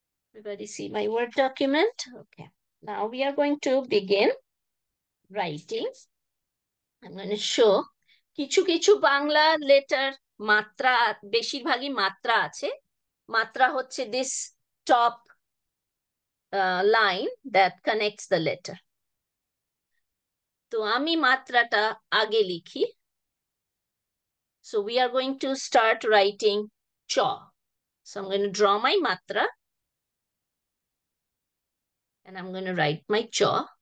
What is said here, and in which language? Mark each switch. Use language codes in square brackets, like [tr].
[en] Everybody see my Word document? Okay. Now we are going to begin writing. I'm going to show [bn] কিছু কিছু Bangla letter মাত্রা, বেশিরভাগই মাত্রা আছে. মাত্রা হচ্ছে [en] this top line that connects the letter. [bn] তো আমি মাত্রাটা আগে লিখি. [en] So we are going to start writing cha. So I'm going to draw my matra and I'm going to write my cha.